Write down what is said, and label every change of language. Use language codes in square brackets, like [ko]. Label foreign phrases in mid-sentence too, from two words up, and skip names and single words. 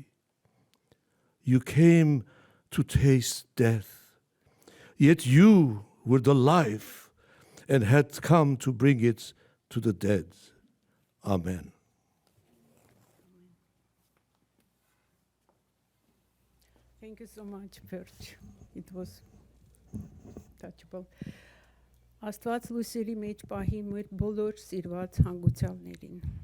[en] You came to taste death, yet you were the life and had come to bring it to the dead. Amen. Thank you so much, Perch. It was touchable. [hy] Աստված լույսերի մեջ պահի մեր բոլոր սիրված հանգուցյալներին։